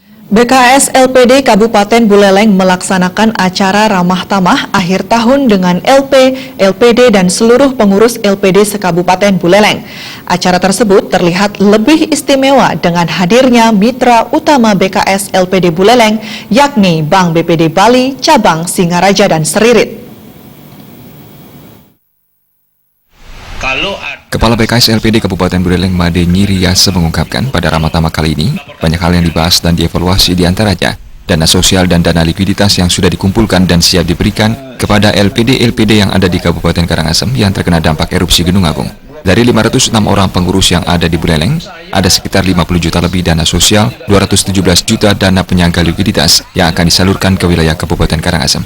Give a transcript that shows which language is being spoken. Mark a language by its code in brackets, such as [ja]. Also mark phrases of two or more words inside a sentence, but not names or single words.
[id] BKS LPD Kabupaten Buleleng melaksanakan acara ramah tamah akhir tahun dengan LP, LPD dan seluruh pengurus LPD se-Kabupaten Buleleng. Acara tersebut terlihat lebih istimewa dengan hadirnya mitra utama BKS LPD Buleleng, yakni Bank BPD Bali, Cabang Singaraja dan Seririt. Kepala BKS LPD Kabupaten Buleleng Made Nyiriase mengungkapkan pada ramah tamah kali ini banyak hal yang dibahas dan dievaluasi di antaranya dana sosial dan dana likuiditas yang sudah dikumpulkan dan siap diberikan kepada LPD-LPD yang ada di Kabupaten Karangasem yang terkena dampak erupsi Gunung Agung. Dari 506 orang pengurus yang ada di Buleleng, ada sekitar 50 juta lebih dana sosial, 217 juta dana penyangga likuiditas yang akan disalurkan ke wilayah Kabupaten Karangasem.